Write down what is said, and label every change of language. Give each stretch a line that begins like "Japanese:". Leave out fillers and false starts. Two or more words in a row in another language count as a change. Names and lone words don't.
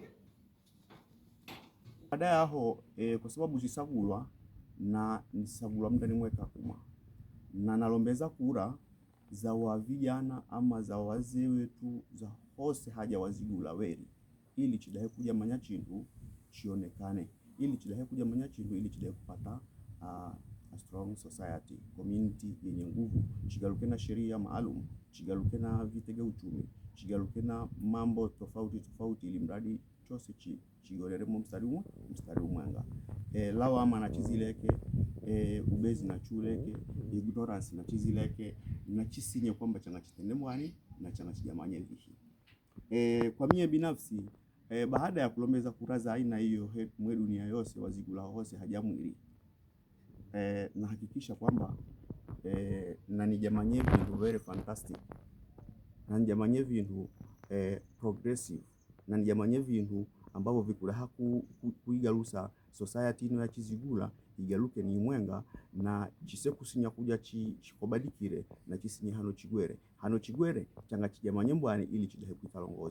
Zigula: Baada ya ho kwa sababu chisagulwa na nisagulwa mndani mwe Kakuma, na nalombeza kura za wa vijana ama za wazee wetu za hose haja Wazigula weri, ili chidahe kujamanya chintu chionekane, ili chidahe kujamanya chintu, ili chidahe kupata
English: a strong society,
Zigula: community yenye nguvu, chigaluke na sheria maalum, chigaluke na vitega uchumi, chigaluke na mambo tofauti ili mradi chose chigoreremo mstari umwenga. Lawama na chizileke, ubezi na chuleke, ignorance na chizileke, na chisinye kwamba changa chitende mwani na changa chijamanye vihi. Kwa mie binafsi, baada ya kulombeza kuraza aina hiyo mwe dunia yose Wazigula hose hajamwiri, na hakikisha kwamba na nijamanye vindu
English: very fantastic,
Zigula: na nijamanye vindu progressive, na nijamanye vindu ambavyo vikulaha kuigalusa society ino ya Chizigula igaluke ni mwenga, na chisekusinya kuja chikobadikire na chisinye hano chigwere changa chijamanye mbwani ili chidahe kuitalongozi.